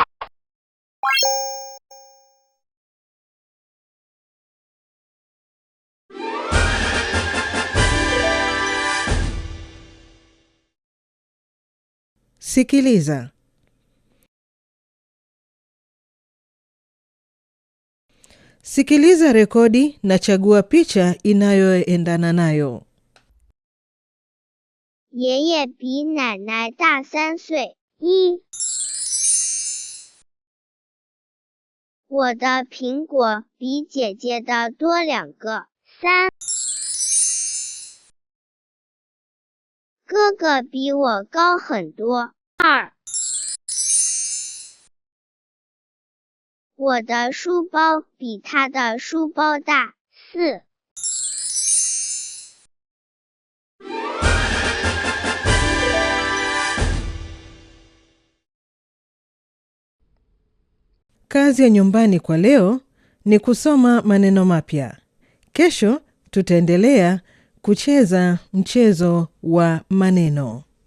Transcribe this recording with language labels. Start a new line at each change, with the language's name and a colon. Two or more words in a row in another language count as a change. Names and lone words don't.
Swahili: Sikiliza. Sikiliza rekodi na chagua picha inayoendana nayo.
Chinese: 爷爷比奶奶大3岁。1， 我的苹果比姐姐的多2个。3， 哥哥比我高很多。2， 我的书包比他的书包大。4.
Swahili: Kazi ya nyumbani kwa leo ni kusoma maneno mapya. Kesho tutaendelea kucheza mchezo wa maneno.